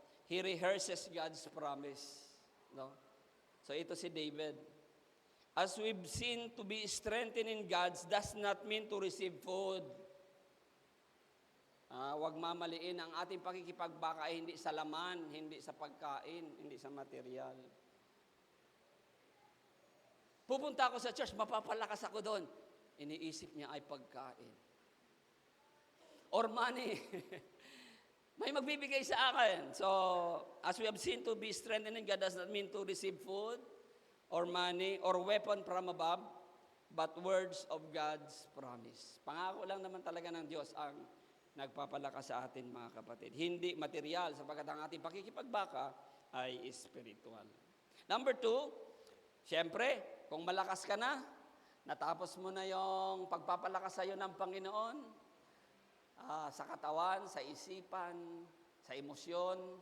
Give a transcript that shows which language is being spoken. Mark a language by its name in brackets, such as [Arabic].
[English] He rehearses God's promise. No? [Filipino] So ito si David. [English] As we've seen, to be strengthened in God does not mean to receive food. [Filipino] Huwag mamaliin ang ating pakikipagbaka ay hindi sa laman, hindi sa pagkain, hindi sa material. Pupunta ako sa church, mapapalakas ako doon. Iniisip niya ay pagkain. [English] Or money. [Filipino] May magbibigay sa akin. [English] So, as we have seen, to be strengthened in God does not mean to receive food, or money, or weapon from above, but words of God's promise. [Filipino] Pangako lang naman talaga ng Diyos ang nagpapalakas sa atin, mga kapatid. Hindi material, sapagkat ang ating pakikipagbaka ay spiritual. Number 2, siyempre, kung malakas ka na, natapos mo na yung pagpapalakas sa iyo ng Panginoon, sa katawan, sa isipan, sa emosyon.